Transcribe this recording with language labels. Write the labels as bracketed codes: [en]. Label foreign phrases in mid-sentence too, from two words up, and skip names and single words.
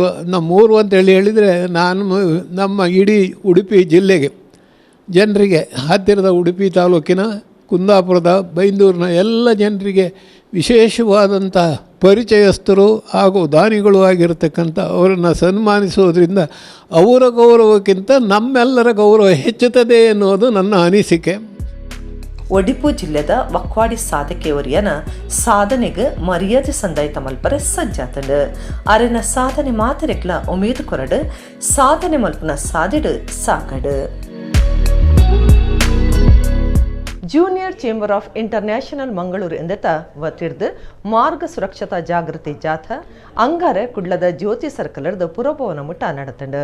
[kn] ನಮ್ಮೂರು ಅಂತೇಳಿ ಹೇಳಿದರೆ ನಮ್ಮ ಇಡೀ ಉಡುಪಿ ಜಿಲ್ಲೆಗೆ ಜನರಿಗೆ, ಹತ್ತಿರದ ಉಡುಪಿ ತಾಲೂಕಿನ ಕುಂದಾಪುರದ ಬೈಂದೂರಿನ ಎಲ್ಲ ಜನರಿಗೆ ವಿಶೇಷವಾದಂಥ ಪರಿಚಯಸ್ಥರು ಹಾಗೂ ದಾನಿಗಳು ಆಗಿರತಕ್ಕಂಥ ಅವರನ್ನು ಸನ್ಮಾನಿಸೋದ್ರಿಂದ ಅವರ ಗೌರವಕ್ಕಿಂತ ನಮ್ಮೆಲ್ಲರ ಗೌರವ ಹೆಚ್ಚುತ್ತದೆ ಎನ್ನುವುದು ನನ್ನ ಅನಿಸಿಕೆ. [tcy] ಒಡಿಪು ಜಿಲ್ಲೆದ ವಕ್ವಾಡಿ ಸಾಧಕೆಯವರಿಯನ ಸಾಧನೆಗೆ ಮರ್ಯಾದೆ ಸಂದಾಯಿತ ಮಲ್ಪರೆ ಸಜ್ಜಾತಂಡು ಅರೆನ ಸಾಧನೆ ಮಾತರೆಕ್ಲ ಉಮೇದು ಕೊರಡು ಸಾಧನೆ ಮಲ್ಪನ ಸಾದಿಡು ಸಾಕಡು. ಜೂನಿಯರ್ ಚೇಂಬರ್ ಆಫ್ ಇಂಟರ್ನ್ಯಾಷನಲ್ ಮಂಗಳೂರು ಎಂದೆತ ಒತ್ತಿಡ್ದು ಮಾರ್ಗ ಸುರಕ್ಷತಾ ಜಾಗೃತಿ ಜಾಥಾ ಅಂಗಾರೆ ಕುಡ್ಲದ ಜ್ಯೋತಿ ಸರ್ಕಲರ್ದು ಪುರಭವನ ಮುಟ್ಟ ನಡತಂಡು.